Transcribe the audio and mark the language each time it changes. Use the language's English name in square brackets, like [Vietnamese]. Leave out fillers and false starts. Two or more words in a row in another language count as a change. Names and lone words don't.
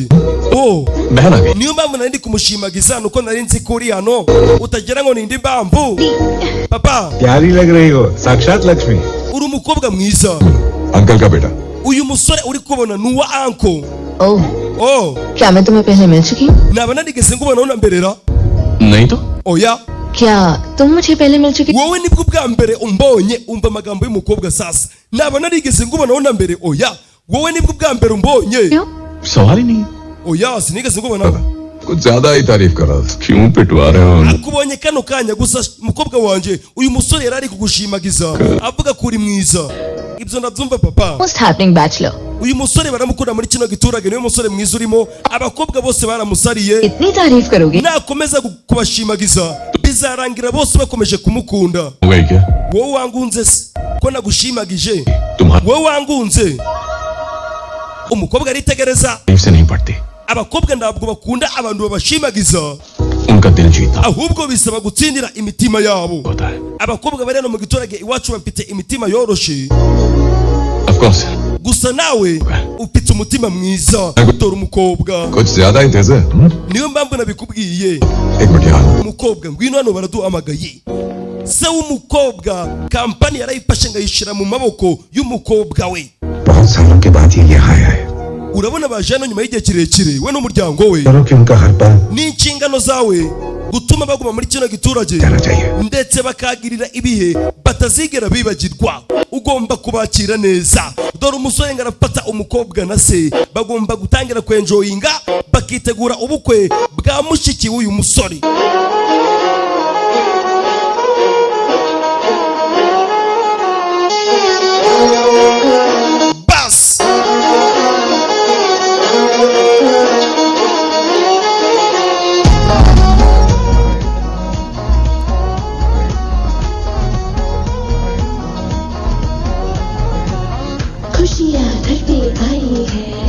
[Hindi] बहन आ गई। [Kinyarwanda] niyo mpamvu nari ndi kumushimagiza nuko nari nzi ko uri hano utagira ngo ni indi mpamvu papa [Hindi] प्यारी लग रही हो, साक्षात लक्ष्मी। [Kinyarwanda] uri umukobwa mwiza [Hindi] अंकल का बेटा। [Kinyarwanda] uyu musore uri kubona ni uwa anko [Hindi] ओह क्या मैं तुम्हें पहले मिल चुकी हूँ? [Kinyarwanda] naba narigeze ngubona unamberera [Hindi] नहीं तो [Kinyarwanda] oya [Hindi] क्या तुम मुझे पहले मिल चुकी? [Kinyarwanda] wowe nibwo bwa mbere umbonye umva amagambo y'umukobwa sasa naba narigeze ngubona unambere oya wowe nibwo bwa mbere umbonye [Hindi] सवाल ही नहीं। [Kinyarwanda] oya sinigeze ngubona [Hindi] कुछ ज्यादा ही तारीफ कर रहा था। क्यों पिटवा रहे हो? [Kinyarwanda] akubonye kano kanya gusa mukobwa wanje uyu musore yari ari kugushimagiza avuga ko uri mwiza ibyo ndabyumva papa [English] Most happening bachelor. [Kinyarwanda] uyu musore baramukunda muri kino giturage niwe musore mwiza urimo abakobwa bose baramusariye [Hindi] इतनी तारीफ करोगे? [Kinyarwanda] nakomeza kubashimagiza bizarangira bose bakomeje kumukunda [Hindi] हो गई क्या? [Kinyarwanda] wowe wangunze se ko nagushimagije [Hindi] तुम्हारी [Kinyarwanda] wowe wangunze umukobwa aritegereza [Hindi] तारीफ से नहीं पड़ती, [Kinyarwanda] abakobwa ntabwo bakunda abantu babashimagiza [Hindi] उनका दिल जीतना [Kinyarwanda] ahubwo bisaba gutsindira imitima yabo [Hindi] होता है। [Kinyarwanda] abakobwa bari hano mu giturage iwacu bafite imitima yoroshe [English] Of course, [Kinyarwanda] gusa nawe ufite umutima mwiza utora umukobwa [Hindi] कुछ ज्यादा ही तेज है। [Kinyarwanda] niyo mpamvu nabikubwiye [Hindi] एक मिनट यहाँ। [Kinyarwanda] umukobwa ngwino hano baraduhamagaye se w'umukobwa kampani yarayifashe ngayishyira mu maboko y'umukobwa we [Hindi] बहुत सालों के बाद ये यहाँ आया है। [Kinyarwanda] urabona baje hano nyuma y'igihe kirekire we n'umuryango we [Hindi] करो कि उनका हर पल [Kinyarwanda] n'inshingano zawe gutuma baguma muri kino giturage [Hindi] जाना चाहिए। [Kinyarwanda] ndetse bakagirira ibihe batazigera bibagirwa ugomba kubakira neza dore umusore ngo arafata umukobwa na se bagomba gutangira kwenjoyinga bakitegura ubukwe bwa mushiki w'uyu musore bas [Hindi] खुशियाँ घर पे आई है